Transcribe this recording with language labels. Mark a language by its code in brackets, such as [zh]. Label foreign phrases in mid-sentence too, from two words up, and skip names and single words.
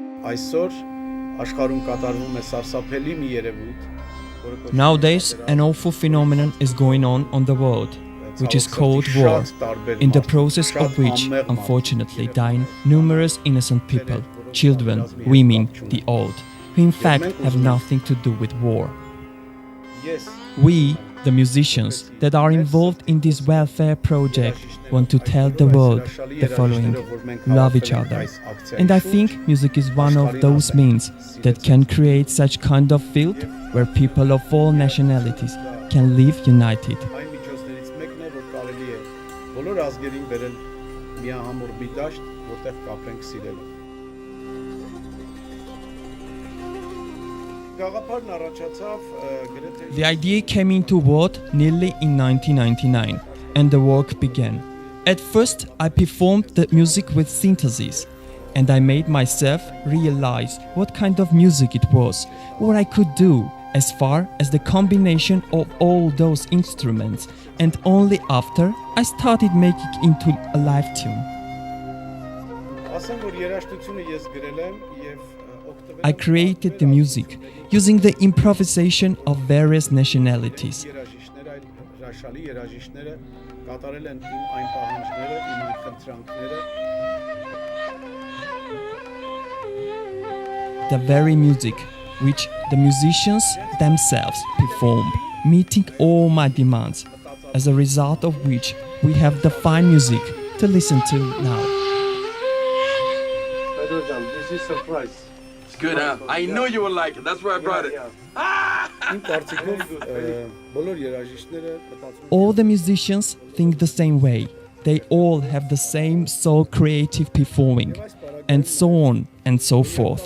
[hy] այսօր աշխարհում կատարվում է սարսափելի մի երևույթ, [en] Nowadays, an awful phenomenon is going on the world, which is called war, in the process of which, unfortunately, dying numerous innocent people, children, women, the old, who in fact have nothing to do with war. We, the musicians that are involved in this welfare project, want to tell the world the following: love each other. And I think music is one of those means that can create such kind of field where people of all nationalities can live united. [hy] Այն միջոցներից մեկն է, որ կարելի է բոլոր ազգերին բերել միահամուռ մի դաշտ, որտեղ կապրենք սիրելով։ Գաղափարն առաջացավ գրեթե [en] The idea came into world nearly in 1999 and the work began. At first, I performed the music with synthesis, and I made myself realize what kind of music it was, what I could do as far as the combination of all those instruments, and only after I started making into a live tune. [hy] ասեմ, որ երաժշտությունը ես գրել եմ եւ օգտվել [en] I created the music using the improvisation of various nationalities. [hy] երաժիշտները, այլ հրաշալի երաժիշտները կատարել են իմ այն պահանջները, իմ այն խնդրանքները [en] The very music which the musicians themselves performed, meeting all my demands, as a result of which we have the fine music to listen to now. This is surprise. It's good, huh? I knew you would like it. That's why I brought it. [hy] Իմ կարծիքով բոլոր երաժիշտները մտածում են [en] All the musicians think the same way. They all have the same soul creative performing, and so on and so forth.